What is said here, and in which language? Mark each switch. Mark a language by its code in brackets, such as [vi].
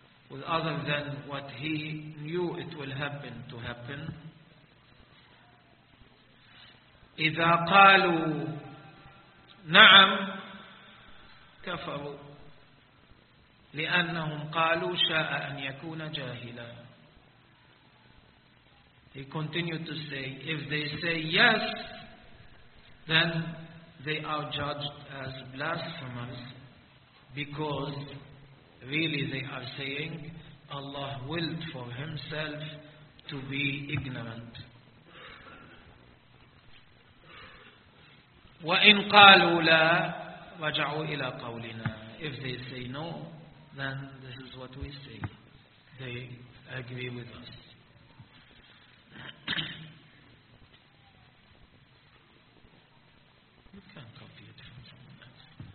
[en] With other than what he knew it will happen to happen? [ar] إذا قالوا نعم كفروا لأنهم قالوا شاء أن يكون جاهلا. [en] He continued to say, if they say yes, then they are judged as blasphemers because really they are saying Allah willed for himself to be ignorant. [ar] وإن قالوا لا رجعوا إلى قولنا. [en] If they say no, then this is what we say, they agree with us. You can copy it from someone else.